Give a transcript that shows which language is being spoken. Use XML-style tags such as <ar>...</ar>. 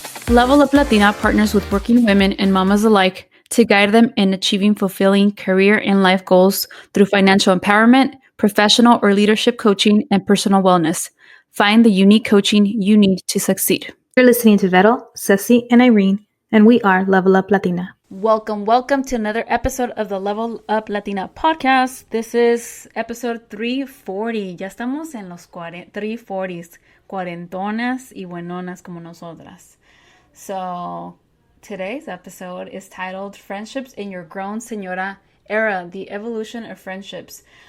<en>Level Up Latina partners with working women and mamas alike to guide them in achieving fulfilling career and life goals through financial empowerment, professional or leadership coaching, and personal wellness. Find the unique coaching you need to succeed. You're listening to Vettel, Ceci, and Irene, and we are Level Up Latina. Welcome to another episode of the Level Up Latina podcast. This is episode 340.</en> <es>Ya estamos en los 340s, cuarentonas y buenonas como nosotras.</es> <en>So today's episode is titled Friendships in Your Grown Señora Era, the Evolution of Friendships.</en>